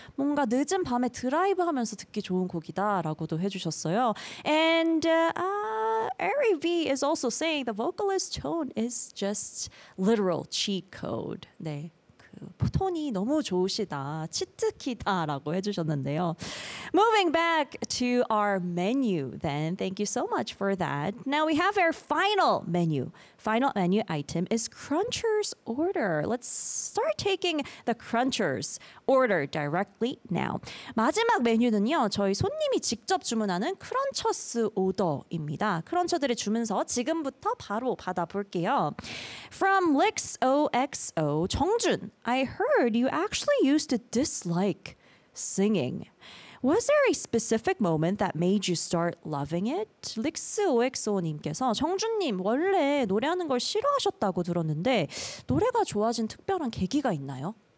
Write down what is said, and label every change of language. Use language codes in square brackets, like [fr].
[ko] 뭔가 늦은 밤에 드라이브 하면서 듣기 좋은 곡이다라고도 해 주셨어요. [en] And Ari V is also saying the vocalist tone is just literal cheat code. [ko] 네. 톤이 너무 좋으시다, 치트키다라고 해주셨는데요. [en] Moving back to our menu then, thank you so much for that. Now we have our final menu. Final menu item is Cruncher's order. Let's start taking the Cruncher's order directly now. [ko] 마지막 메뉴는요, 저희 손님이 직접 주문하는 크런처스 오더입니다. 크런처들의 주문서 지금부터 바로 받아볼게요. [en] From LixOXO, 정준, I heard you actually used to dislike singing. Was there a specific moment that made you start loving it? [ko] 릭스OXO님께서 정준님 원래 노래하는 걸 싫어하셨다고 들었는데 노래가 좋아진 특별한 계기가 있나요?